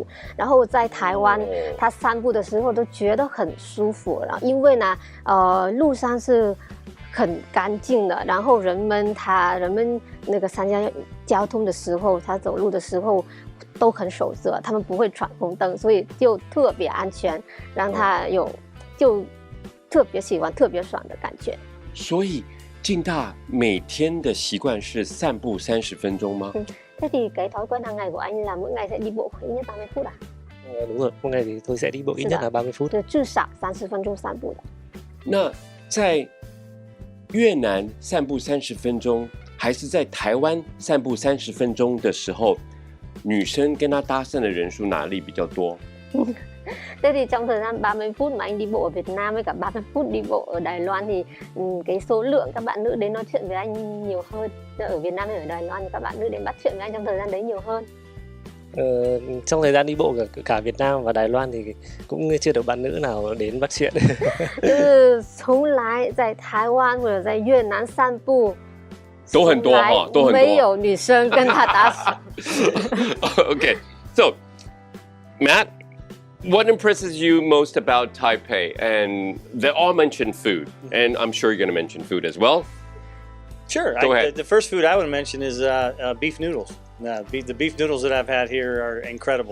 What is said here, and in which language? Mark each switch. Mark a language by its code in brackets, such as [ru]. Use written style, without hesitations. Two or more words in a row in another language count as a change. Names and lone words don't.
[zh] 然后在台湾，他散步的时候都觉得很舒服，然后因为呢，路上是很干净的，然后人们那个参加交通的时候，他走路的时候都很守则，他们不会闯红灯，所以就特别安全，让他就特别喜欢、特别爽的感觉。所以静大每天的习惯是散步30分钟吗？ [vi] Thế thì cái thói quen hàng ngày của anh là mỗi ngày sẽ đi bộ khoảng ít nhất 30 phút à? Đúng rồi, mỗi ngày thì tôi sẽ đi bộ ít nhất là 30 phút. [zh] 至少30分钟散步的。那在越南散步30分钟，还是在台湾散步30分钟的时候，女生跟他搭讪的人数哪里比较多？ [vi] Thế thì trong thời gian 30 phút mà anh đi bộ ở Việt Nam với cả 30 phút đi bộ ở Đài Loan thì cái số lượng các bạn nữ đến nói chuyện với anh nhiều hơn. Ở Việt Nam hay ở Đài Loan thì các bạn nữ đến bắt chuyện với anh trong thời gian đấy nhiều hơn. Trong thời gian đi bộ cả Việt Nam và Đài Loan thì cũng chưa được bạn nữ nào đến bắt chuyện. [zh] 就是从来在台湾或者在越南散步，都很多哈，都很多。没有女生跟他打手。 [en] Okay, so Matt, what impresses you most about Taipei? And they all mentioned food, and I'm sure you're going to mention food as well. Sure. Go ahead. The first food I would mention is beef noodles. The beef noodles that I've had here are incredible.